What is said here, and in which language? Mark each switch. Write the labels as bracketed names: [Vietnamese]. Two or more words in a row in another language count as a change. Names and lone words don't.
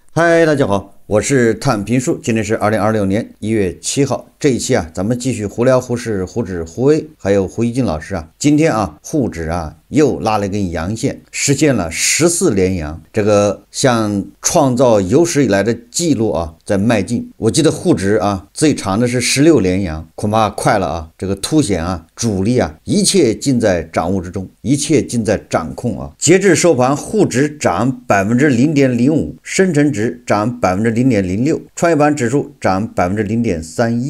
[Chinese] 嗨，大家好，我是探评书，今天是2026年1月7号。这一期咱们继續胡聊胡适、胡指、胡威，還有胡一金老師今天沪指又拉了一根陽線，實現了14連陽，這個向創造有史以來的記錄在邁進。我記得滬指最長的是16連陽，恐怕快了這個凸顯主力一切盡在掌握之中，一切盡在掌控截至收盤，滬指漲 0.05%， 深成指漲 0.06%， 創業板指數漲 0.31%。